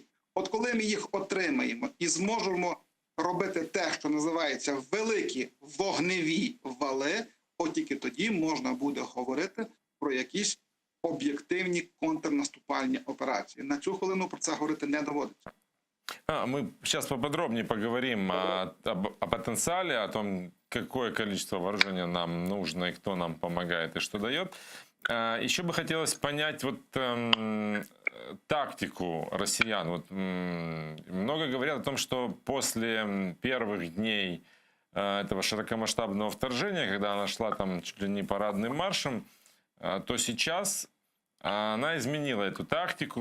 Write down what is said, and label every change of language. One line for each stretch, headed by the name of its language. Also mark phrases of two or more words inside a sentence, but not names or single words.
Ukrainian: От коли ми їх отримаємо і зможемо робити те, що називається великі вогневі вали, от тільки тоді можна буде говорити про якісь об'єктивні контрнаступальні операції. На цю хвилину про це говорити не доводиться.
Russian: Мы сейчас поподробнее поговорим о потенциале, о том, какое количество вооружения нам нужно и кто нам помогает и что дает. Еще бы хотелось понять тактику россиян. Много говорят о том, что после первых дней этого широкомасштабного вторжения, когда она шла там чуть ли не парадным маршем, то сейчас она изменила эту тактику.